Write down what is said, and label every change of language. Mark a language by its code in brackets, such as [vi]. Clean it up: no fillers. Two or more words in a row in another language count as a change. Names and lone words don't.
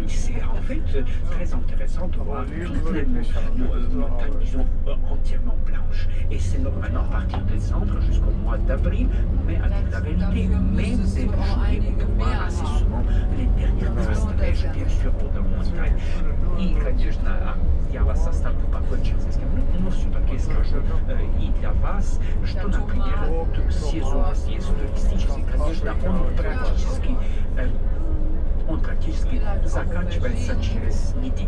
[fr] C'est en fait très intéressant de voir toutes les montagnes, disons, entièrement blanches. Et c'est normalement à partir de décembre jusqu'au mois d'avril, mais avec la vérité, même début juillet, on peut voir assez souvent les dernières traces de neige, bien sûr, de montagne. [ru] И, конечно, я вас оставлю покончить с этим, но все-таки скажу и для вас, что, например, сезон здесь туристический, конечно, он практически заканчивается через неделю.